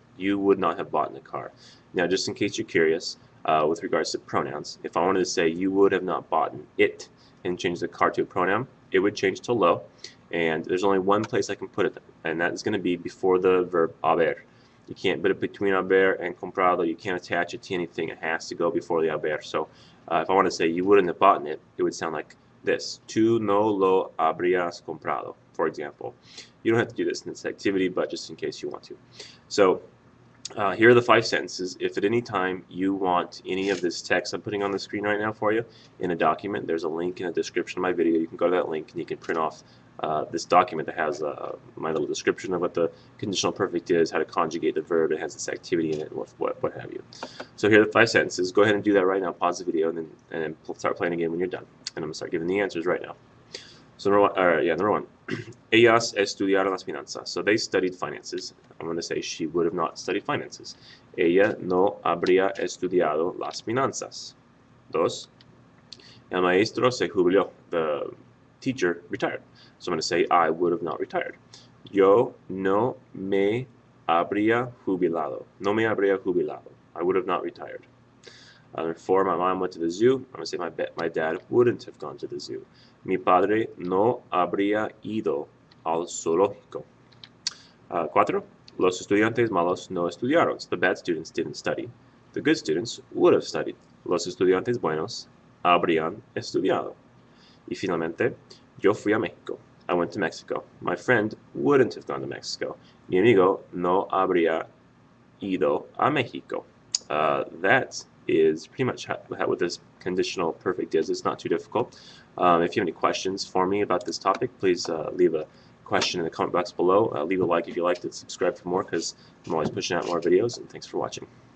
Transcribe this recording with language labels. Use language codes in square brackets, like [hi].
[en] You would not have bought a car. Now, just in case you're curious, with regards to pronouns, if I wanted to say you would have not bought it and change the car to a pronoun, it would change to lo, and there's only one place I can put it, and that is going to be before the verb haber. You can't put it between haber and comprado. You can't attach it to anything. It has to go before the haber. So if I want to say you wouldn't have bought it, it would sound like this. [es] Tú no lo habrías comprado, [en] for example. You don't have to do this in this activity, but just in case you want to. So here are the 5 sentences. If at any time you want any of this text I'm putting on the screen right now for you in a document, there's a link in the description of my video. You can go to that link and you can print off this document that has my little description of what the conditional perfect is, how to conjugate the verb, it has this activity in it, what have you. So here are the 5 sentences. Go ahead and do that right now. Pause the video and then start playing again when you're done. And I'm going to start giving the answers right now. So number one, [es] ellas estudiaron las finanzas. [en] So they studied finances. I'm going to say she would have not studied finances. [es] Ella no habría estudiado las finanzas. 2, el maestro se jubiló. [en] The teacher retired. So I'm going to say I would have not retired. [es] Yo no me habría jubilado. No me habría jubilado. [en] I would have not retired. Number 4, my mom went to the zoo. I'm going to say my dad wouldn't have gone to the zoo. [es] Mi padre no habría ido al zoológico. 4, los estudiantes malos no estudiaron. [en] So the bad students didn't study. The good students would have studied. [es] Los estudiantes buenos habrían estudiado. Y finalmente, yo fui a México. [en] I went to Mexico. My friend wouldn't have gone to Mexico. [es] Mi amigo no habría ido a México. [en] That is pretty much what this conditional perfect is. It's not too difficult. If you have any questions for me about this topic, please leave a question in the comment box below. Leave a like if you liked it, subscribe for more because I'm always pushing out more videos, and thanks for watching.